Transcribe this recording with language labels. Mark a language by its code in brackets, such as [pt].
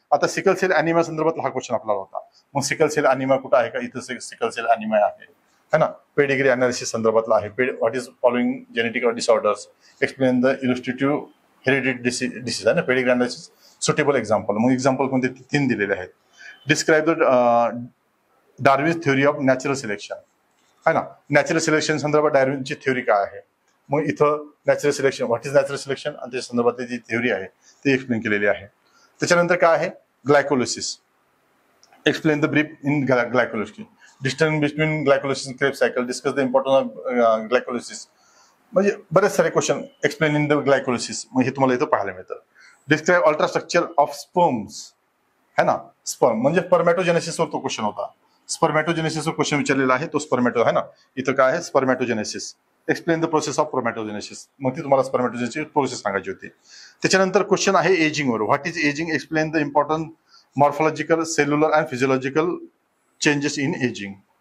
[mr] आता sickle sale anaemia संदर्भात हा क्वेश्चन आपला होता. मग सिकल सेल अॅनिमिया कुठं आहे का, इथं सिकल सेल अॅनिमिया आहे है ना. पेडिग्री अनालिसिस संदर्भातला आहे. [en] What is following genetic disorders, explain the illustrative heredity disease आहे ना. [mr] पेडिग्री अनालिसिस सुटेबल एक्झाम्पल, मग एक्झाम्पल कोणते 3 दिलेले आहेत. [en] Describe the Darwin's theory of natural selection है ना. [mr] नॅचरल सिलेक्शन संदर्भात डार्विनची थ्योरी काय आहे, मग इथं natural selection, [en] what is natural selection [mr] आणि त्या संदर्भातली जी थ्योरी आहे ती एक्सप्लेन केलेली आहे. त्याच्यानंतर काय आहे, [en] Glycolysis, explain the brief in glycolysis, distance between glycolysis and Krebs cycle, discuss the importance of glycolysis. [mr] म्हणजे बरेच सारे question [en] explain in the glycolysis, [mr] मग हे तुम्हाला इथं पाहायला मिळतं. [en] Describe ultrastructure of sperms है ना. [mr] स्पर्म म्हणजे स्पर्मॅटोजेनेसिसवर तो क्वेश्चन होता. स्पर्मॅटोजेनेसिसवर क्वेश्चन विचारलेला आहे, तो स्पर्मॅटो है ना. इथं काय आहे, स्पर्मॅटोजेनेसिस, [en] explain the process of spermatogenesis, [mr] मग ती तुम्हाला स्पर्मॅटोजेनेसिसची प्रोसेस सांगायची होती. त्याच्यानंतर क्वेश्चन आहे एजिंगवर. [en] What is ageing, explain the important morphological, cellular and physiological changes in ageing.